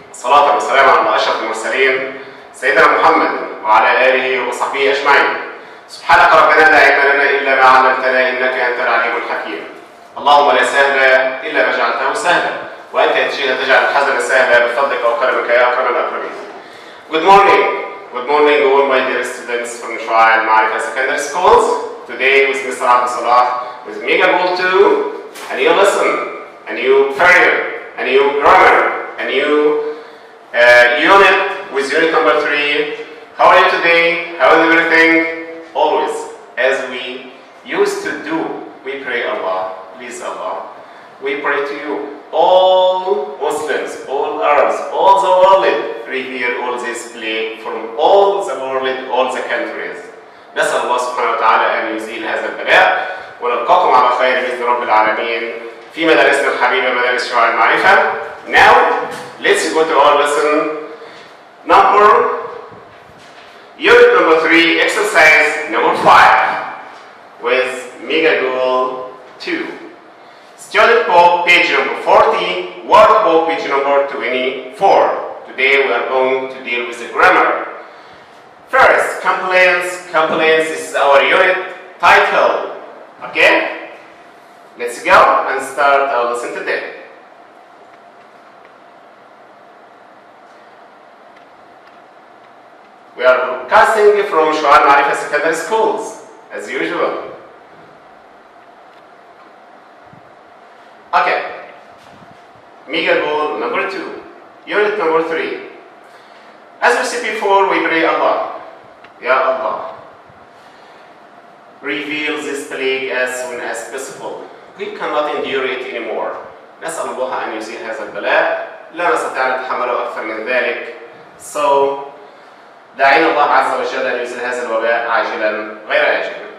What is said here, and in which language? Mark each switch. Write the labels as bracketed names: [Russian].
[Arabic] صلاة وسلام على أشرف المرسلين سيدنا محمد وعلى آله وصحبه أجمعين. سبحانك ربنا لا علم لنا إلا ما علمتنا إنك أنت العليم الحكيم. اللهم لا سهل إلا ما جعلته سهلا وأنت إن تجعل الحزن سهلا بفضلك وكرمك يا أكرم الأكرمين. [English] Good morning all my dear students from Al Marifa Secondary Schools. Today with Mr. Abdul Salah with Mega Goal 2, a new lesson, a new period, a new grammar, a new unit with unit number 3. How are you today? How is everything? Always, as we used to do, we pray Allah. Please Allah, we pray to you. All Muslims, all Arabs, all the world, revere all this plague from all the world, all the countries. [Arabic] نسأل الله سبحانه وتعالى أن يزيل هذا البلاء ونلقاكم على خير بإذن رب العالمين في مدارسنا الحبيبة مدارس شعاع المعرفة. [English] Now, let's go to our lesson unit number 3, exercise number 5 with Mega Goal 2. Student book page number 40, workbook page number 24. Today we are going to deal with the grammar. First, complaints. Complaints is our unit title. Okay? Let's go and start our lesson today. We are broadcasting from Al Marifa Secondary Schools, as usual. Okay. Mega Goal number 2, unit number 3. As we said before, we pray Allah. Ya Allah, reveal this plague as soon as possible. We cannot endure it anymore. [Arabic] نسأل الله أن يزيل هذا البلاء. لا نستطيع أن نتحمله أكثر من ذلك. So, داعين الله عز وجل أن يزيل هذا الوباء عاجلا غير آجل.